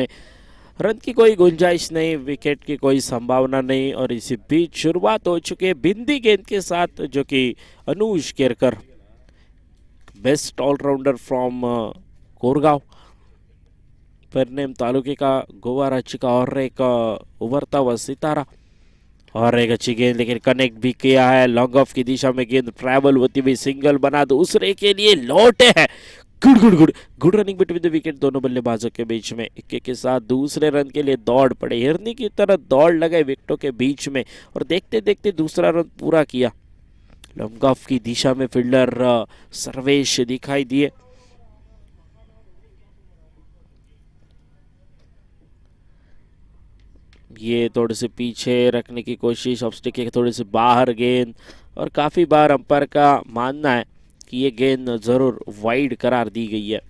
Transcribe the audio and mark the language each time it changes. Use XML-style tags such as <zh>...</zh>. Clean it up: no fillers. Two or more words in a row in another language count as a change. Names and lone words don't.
<hi>रन की कोई गुंजाइश नहीं, विकेट की कोई संभावना नहीं और इसी बीच शुरुआत हो चुकी है बिंदी गेंद के साथ, जो कि अनुष घेरकर,</hi> <en>best allrounder from</en> <hi>कोरगांव, पेरनेम तालुके का, गोवा राज्य का और एक उभरता हुआ सितारा। और एक अच्छी गेंद लेकिन कनेक्ट भी किया है,</hi> <en>long off</en> <hi>की दिशा में गेंद ट्रैवल होती हुई सिंगल बना, दूसरे के लिए लौटे है।</hi> <en>good good good good running between the wicket</en> <hi>दोनों बल्लेबाजों के बीच में। इक्के के साथ दूसरे रन के लिए दौड़ पड़े, हिरनी की तरह दौड़ लगाए विकेटों के बीच में और देखते देखते दूसरा रन पूरा किया।</hi> <en>long off</en> <hi>की दिशा में फील्डर सर्वेश दिखाई दिए। ये थोड़े से पीछे रखने की कोशिश, ऑफस्टिक के थोड़े से बाहर गेंद, और काफ़ी बार अंपायर का मानना है कि ये गेंद ज़रूर वाइड करार दी गई है।</hi>